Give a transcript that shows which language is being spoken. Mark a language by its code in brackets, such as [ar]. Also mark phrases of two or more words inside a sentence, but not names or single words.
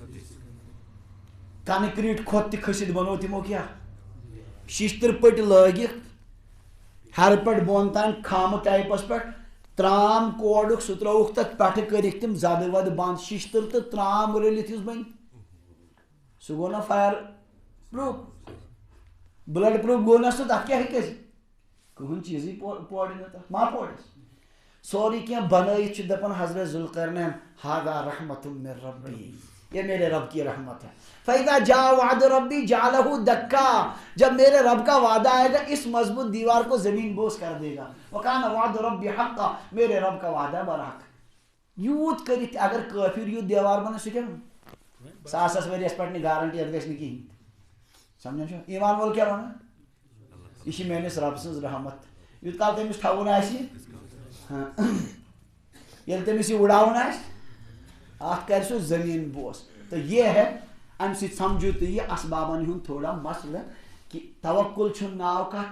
[ks] کنکریٖٹ کھۄت تہِ کھٔسِتھ بنوو تِمو کیٛاہ شیشتٕر پٔٹۍ لٲگِتھ ہیرٕ پٮ۪ٹھ بۄن تام خامہٕ ٹایپس پٮ۪ٹھ ترام کوڑُکھ سُہ ترٛووُکھ تتھ پٮ۪ٹھٕ کٔرِکھ تِم زدٕ ودٕ بنٛد شیشتٕر تہٕ ترام رٔلِتھ یُس بنہِ سُہ گوٚو نا [en] fire proof build proof [ks] گوٚو نا سُہ تتھ کیٛاہ ہیٚکہِ ٲسِتھ کٕہٕنۍ چیٖزٕے پورِ نہٕ تتھ ما پورس سورُے کینٛہہ بنٲیِتھ چھُ دپان حضرت ذوالقرنین [ar] ہاذا رحمت من ربی [ur] یہ میرے رب کی رحمت ہے [ar] فإذا جاء وعد ربی جعلہ دکا [ur] جب میرے رب کا وعدہ آئے گا اس مضبوط دیوار کو زمین بوس کر دے گا [ar] وکان وعد ربی حقا [ur] میرے رب کا وعدہ برحق [ks] یوٗت کٔرِتھ اگر کٲفِر یوٗت دیوار بنٲے سُہ کیٛاہ ساسس ؤریس پٮ۪ٹھ گارنٹی اتھ گژھِ نہٕ کِہیٖنۍ سمجھان چھو ایمان وول کیٛاہ وَنان یہ چھِ میٲنِس رۄبہٕ سٕنٛز رحمت یوٗت کال تٔمِس تھاوُن آسہِ ییٚلہِ تٔمِس یہِ اُڑاوُن آسہِ اَتھ کَرِ سُہ زٔمیٖن بوس تہٕ یہ ہے اَمہِ سۭتۍ سمجھو تُہۍ یہِ اسبابن ہُنٛد تھوڑا مسلہٕ کہِ توکُل چھُنہٕ ناو کَتھ